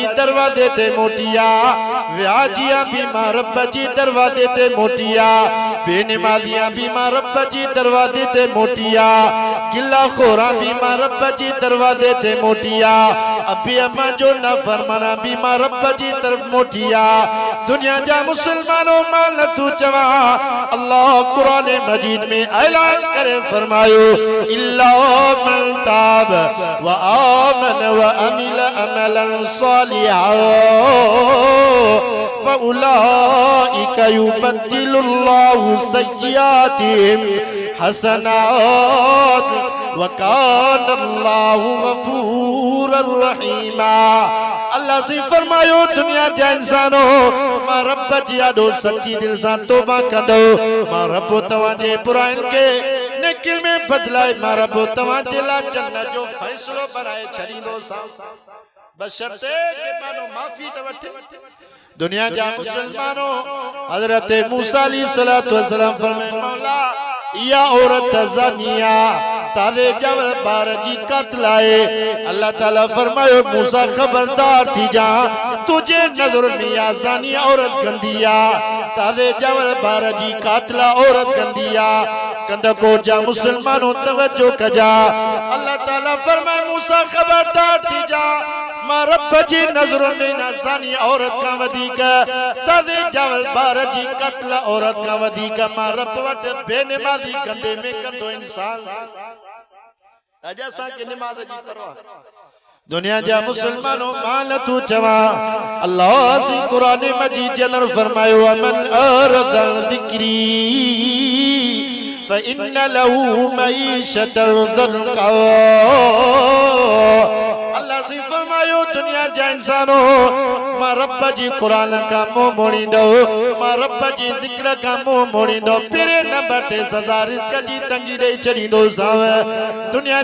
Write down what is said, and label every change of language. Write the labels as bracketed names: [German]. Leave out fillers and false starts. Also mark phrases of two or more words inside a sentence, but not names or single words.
[Sindhi] दरवाजे ते मोटिया व्याजिया भी मारब जी दरवाजे ते मोटिया बेनमाजियां भी मारब जी दरवाजे ते मोटिया गिला खोरा भी मारब जी दरवाजे ते मोटिया अभी अम्मा जो ना फरमाना भी मारब जी तरफ मोटिया दुनिया जा मुसलमानों मान तू चवा अल्लाह कुरान मजीद में ऐलान करे फरमायो [Arabic] إلا من تاب وآمن وعمل عملا صالحا فأولئك يبدل الله سيئاتهم حسنات وكان الله غفورا رحيما [Sindhi] अल्लाह से फरमायो दुनिया जा इंसानों मां रब जी आडो सच्ची दिल सां तौबा कंदो मां रब तवाजे बुराइन के नेकी में बदलाए मां रब तवाजे ला जन्नत जो फैसलो बनाए छड़ींदो सा बशर्ते के मानो माफी त वठे दुनिया जा मुसलमानों हजरत मूसा [Arabic] عليه الصلاة والسلام [Sindhi] फरमाए मौला या औरत ज़ानिया तारे जवल बार जी कतलाए अल्लाह ताला फरमायो मूसा खबरदार थी जा तुझे नजर में या ज़ानी औरत गंदिया तारे जवल बार जी कातला औरत गंदिया कंद को जा मुसलमानों तवज्जो कजा अल्लाह ताला फरमाए मूसा खबरदार थी जा मां रब जी नजर में ना ज़ानी औरत का वदीका तारे जवल बार जी कातला औरत का वदीका मां रब वट बेनमाजी कंधे में कंधो इंसान अजा सा के नमाज जी परवा दुनिया जा मुसलमानों मान तू चवा अल्लाह सी कुरान मजीद के अंदर फरमायो [Arabic] من أعرض عن ذكري فإن له معيشة ضنكا [Sindhi] अल्लाह से फरमायो दुनिया जा इंसानों मां रब जी कुरान का मुंह मोड़ी दो मां रब जी जिक्र का मुंह मोड़ी दो फिर नंबर ते सजा रिज़्क़ जी तंगी दे चढ़ी दो साव दुनिया